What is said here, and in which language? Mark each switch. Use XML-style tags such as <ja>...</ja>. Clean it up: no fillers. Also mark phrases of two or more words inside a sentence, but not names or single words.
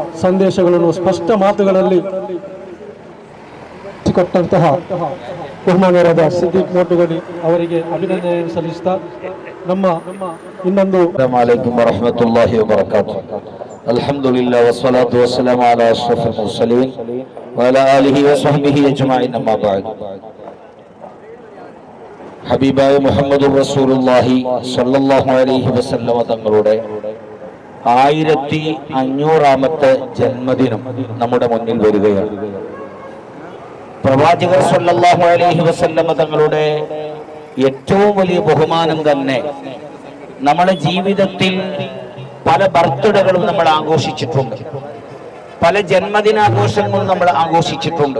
<kn>ಸಂದೇಶಗಳನ್ನು ಸ್ಪಷ್ಟ ಮಾತುಗಳಲ್ಲಿ ಕೊಟ್ಟಂತಹ ಬಹುಮಾನ್ಯರಾದ ಸಿದ್ದಿಕ್ ಮೋಟುಗಡಿ ಅವರಿಗೆ ಅಭಿನಂದನೆಯನ್ನು ಸಲ್ಲಿಸುತ್ತಾ ನಮ್ಮ ಇನ್ನೊಂದು</kn> <ar>السلام عليكم ورحمة الله وبركاته. الحمد لله والصلاة والسلام على أشرف المرسلين وعلى آله وصحبه أجمعين. أما بعد.</ar> <ml>ഹബീബായ</ml> <ar>محمد رسول الله صلى الله عليه وسلم</ar> <ml>തങ്ങളുടെ 1500ാമത്തെ ജന്മദിനം നമ്മുടെ മുന്നിൽ വരികയാണ്. പ്രവാചകർ</ml> <ar>صلى الله عليه وسلم</ar> <ml>തങ്ങളുടെ ഏറ്റവും വലിയ ബഹുമാനം തന്നെ നമ്മുടെ ജീവിതത്തിൽ പല ബർത്ത്ഡേകളും നമ്മൾ ആഘോഷിച്ചിട്ടുണ്ട്, പല ജന്മദിനാഘോഷങ്ങളും നമ്മൾ ആഘോഷിച്ചിട്ടുണ്ട്.</ml>